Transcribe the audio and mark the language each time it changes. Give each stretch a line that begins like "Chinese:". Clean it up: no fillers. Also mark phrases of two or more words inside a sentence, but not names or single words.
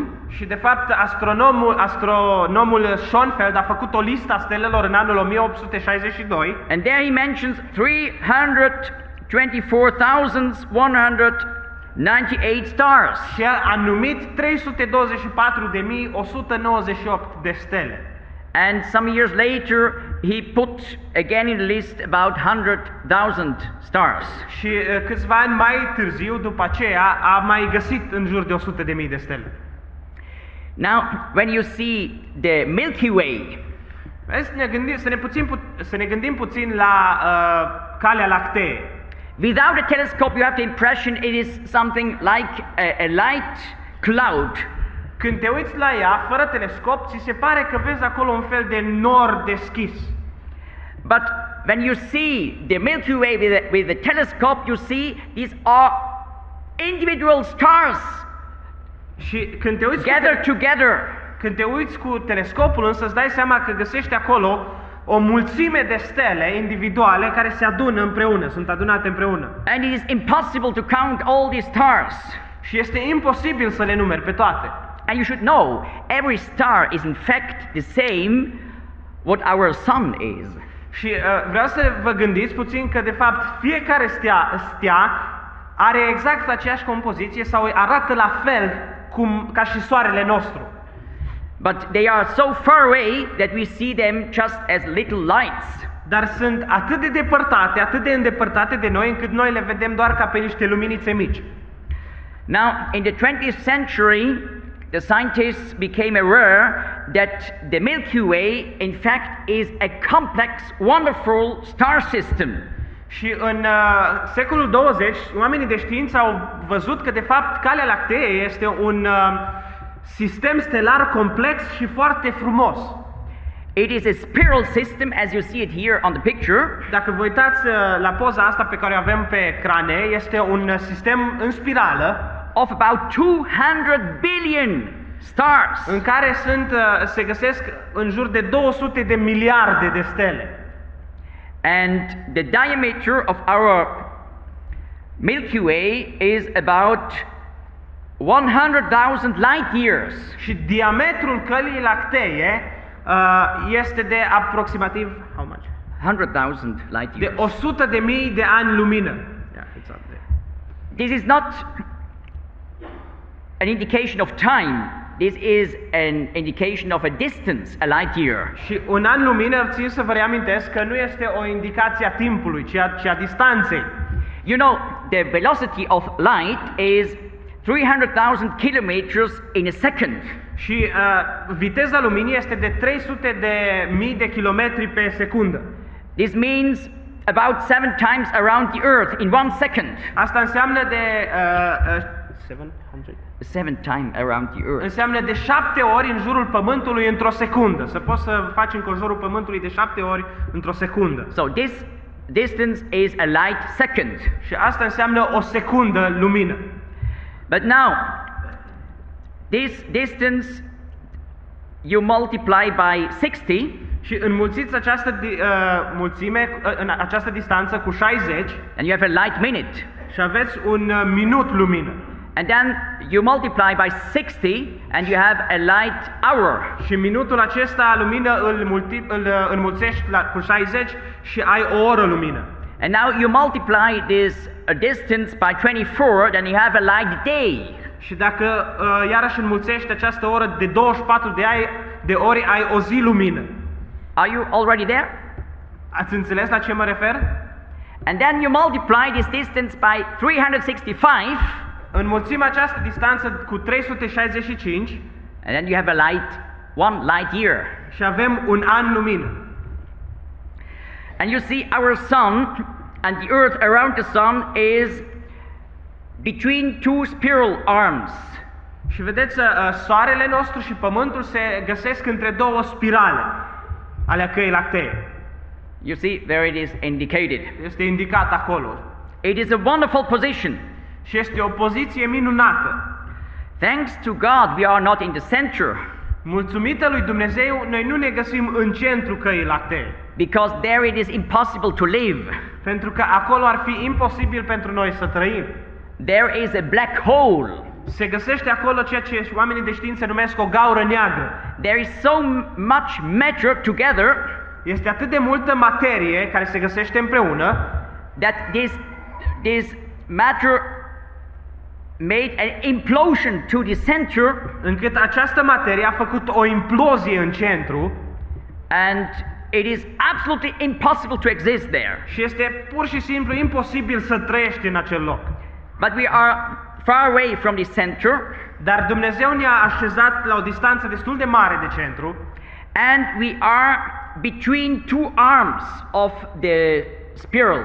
Romanian: Și de fapt astronomul Schönfeld a făcut o listă a stelelor în anul 1862.
English: And there he mentions 324,198 stars.
Romanian: Și a numit 324.198 de stele.
English: And some years later, he put again in the list about 100,000 stars.
Romanian: Și câțiva ani mai târziu, după aceea, a mai găsit în jur de 100.000 de stele.
English: Now, when you see the Milky Way,
Romanian: să ne gândim puțin la Calea Lactee.
English: Without a telescope, you have the impression it is something like a light cloud.
Romanian: Când te uiți la ea, fără telescop, ți se pare că vezi acolo un fel de nor deschis.
English: But when you see the Milky Way with the telescope, you see these are individual stars
Romanian: Și când te uiți când te uiți cu telescopul, însă îți dai seama că găsești acolo o mulțime de stele individuale care se adună împreună, sunt adunate împreună.
English: And it is impossible to count all these stars.
Romanian: Și este imposibil să le numeri pe toate.
English: And you should know, every star is in fact the same what our sun is.
Romanian: Și vreau să vă gândiți puțin că de fapt fiecare stea are exact aceeași compoziție sau arată la fel ca și soarele nostru.
English: But they are so far away that we see them just as little lights.
Romanian: Dar sunt atât de depărtate, atât de îndepărtate de noi, încât noi le vedem doar ca pe niște luminițe mici.
English: Now, in the 20th century, the scientists became aware that the Milky Way, in fact, is a complex, wonderful star system.
Romanian: Și în secolul 20, oamenii de știință au văzut că, de fapt, Calea Lactee este un sistem stelar complex și foarte frumos.
English: It is a spiral system, as you see it here on the picture.
Romanian: Dacă vă uitați la poza asta pe care o avem pe ecrane, este un sistem în spirală
English: Of about 200 billion stars.
Romanian: în care se găsesc în jur de 200 de miliarde de stele.
English: And the diameter of our Milky Way is about 100,000 light years.
Romanian: Și diametrul călii lactee este de aproximativ
English: how much? 100,000 light
Romanian: De
English: years.
Romanian: 100 de mii de ani lumină.
English: Yeah, it's up there. This is not an indication of time. This is an indication of a distance, a light year.
Romanian: Și un an lumină, țin să vă reamintesc că nu este o indicație a timpului, ci a distanței.
English: You know, the velocity of light is 300,000 kilometers in a second.
Romanian: Și viteza luminii este de 300 de mii de kilometri pe secundă.
English: This means about 7 times around the Earth in 1 second.
Romanian: Asta înseamnă de 700.
English: 7 times around the Earth.
Romanian: Înseamnă de 7 ori în jurul Pământului într-o secundă. Să poți să faci înconjurul Pământului de 7 ori într-o secundă.
English: So this distance is a light second.
Romanian: Și asta înseamnă o secundă lumină.
English: But now, this distance you multiply by 60,
Romanian: Și înmulțiți această mulțime, în această distanță cu 60
English: and you have a light minute.
Romanian: și aveți un minut lumină.
English: And then you multiply by 60 and you have a light hour.
Romanian: Și minutul acesta lumină îl înmulțești cu 60 și ai o oră lumină.
English: And now you multiply this distance by 24, then you have a light day.
Romanian: Și dacă iarăși înmulțești această oră de 24 de ori, ai o zi lumină.
English: Are you already there?
Romanian: Ați înțeles la ce mă refer?
English: And then you multiply this distance by 365,
Romanian: Înmulțim această distanță cu 365
English: and then you have a one light year.
Romanian: și avem un an lumină.
English: And you see our sun and the earth around the sun is between two spiral arms.
Romanian: Și vedeți, soarele nostru și pământul se găsesc între două spirale ale căii lactee.
English: You see, there it is indicated.
Romanian: Este indicat acolo.
English: It is a wonderful position.
Romanian: Și este o poziție minunată.
English: Thanks to God, we are not in the center,
Romanian: Mulțumită lui Dumnezeu, noi nu ne găsim în centru căii lactee.
English: because there it is impossible to live.
Romanian: Pentru că acolo ar fi imposibil pentru noi să trăim.
English: There is a black hole.
Romanian: Se găsește acolo ceea ce oamenii de știință numesc o gaură neagră.
English: There is so much matter together
Romanian: Este atât de multă materie care se găsește împreună,
English: that this matter made an implosion to the center,
Romanian: încât această materie a făcut o implozie în centru
English: and it is absolutely impossible to exist there.
Romanian: și este pur și simplu imposibil să trăiești în acel loc.
English: But we are far away from the center,
Romanian: Dar Dumnezeu ne-a așezat la o distanță destul de mare de centru
English: and we are between two arms of the spiral.